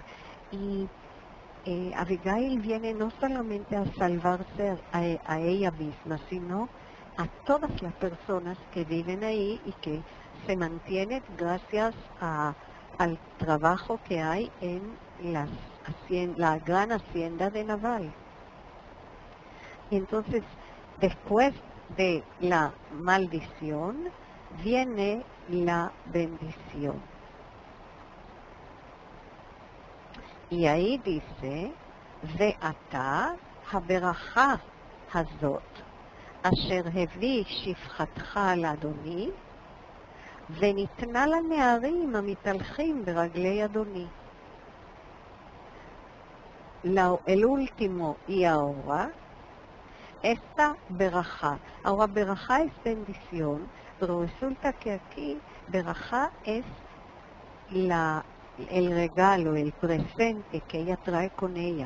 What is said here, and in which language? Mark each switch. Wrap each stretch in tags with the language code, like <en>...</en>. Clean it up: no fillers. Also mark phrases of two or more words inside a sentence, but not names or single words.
<es>Y Abigail viene no solamente a salvarse a ella misma, sino a todas las personas que viven ahí y que se mantienen gracias al trabajo que hay en la gran hacienda de Nabal. Y entonces, después de la maldición, viene la bendición. Y ahí dice,</es> <he>ועתה הברכה הזאת, אשר הביא שפחתך לאדוני, וניתנה לנערים המתהלכים ברגלי אדוני.</he> <es>El último y ahora, esta beraja. Ahora beraja es bendición, pero resulta que aquí beraja es el regalo, el presente que ella trae con ella.</es>